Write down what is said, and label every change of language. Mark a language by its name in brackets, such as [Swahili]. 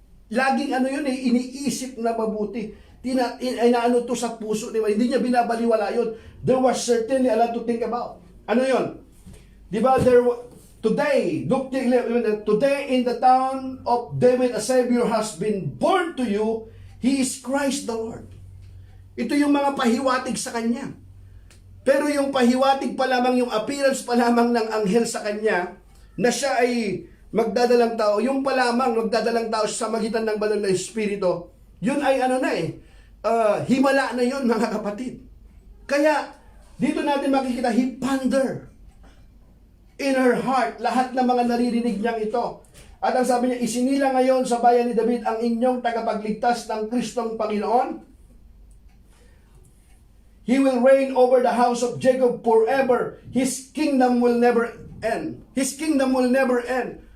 [Filipino] Laging iniisip na mabuti. Inaano to sa puso niya. Hindi niya binabaliwala yun. [English] There was certainly a lot to think about. [Filipino] Ano yun? Diba, [English] today in the town of David, a Savior has been born to you. He is Christ the Lord. [Filipino] Ito yung mga pahiwatig sa kanya. Pero yung pahiwatig pa lamang, yung appearance pa lamang ng anghel sa kanya, na siya ay magdadalang tao, yung pa lamang magdadalang tao sa magitan ng banal na Espiritu, yun ay himala na yun mga kapatid. Kaya, dito natin makikita, [English] he ponder in her heart, [Filipino] lahat ng mga naririnig niyang ito. At ang sabi niya, isinila ngayon sa bayan ni David ang inyong tagapagligtas ng Kristong Panginoon. [English] He will reign over the house of Jacob forever. His kingdom will never end. His kingdom will never end.